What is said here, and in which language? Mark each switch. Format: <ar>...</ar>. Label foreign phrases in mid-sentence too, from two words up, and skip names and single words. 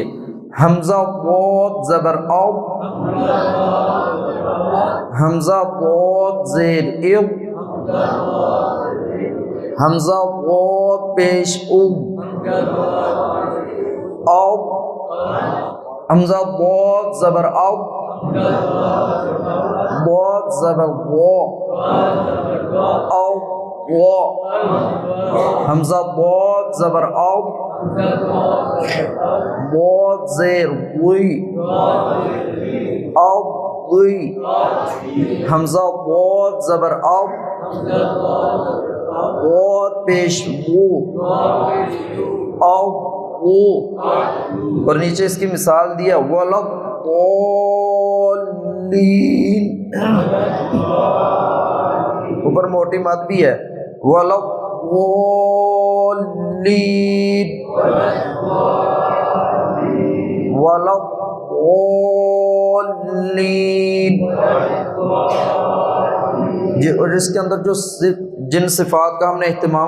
<ur>حمزہ ضاد زبر او، حمزہ ضاد زیر او، حمزہ ضاد پیش او، او، حمزہ ضاد زبر او، ضاد زبر وا، او وا، حمزہ ضاد زبر او، ضاد زیر وی، او وی، حمزہ ضاد زبر او، ضاد پیش وو، او وو، اور نیچے اس کی مثال دیا وَلَضَّالِّينَ، اوپر موٹی مد بھی ہے وَلَضَّالِّينَ، وَلَضَّالِّينَ، جی، اور اس کے اندر جو جن صفات کا ہم نے اہتمام</ur>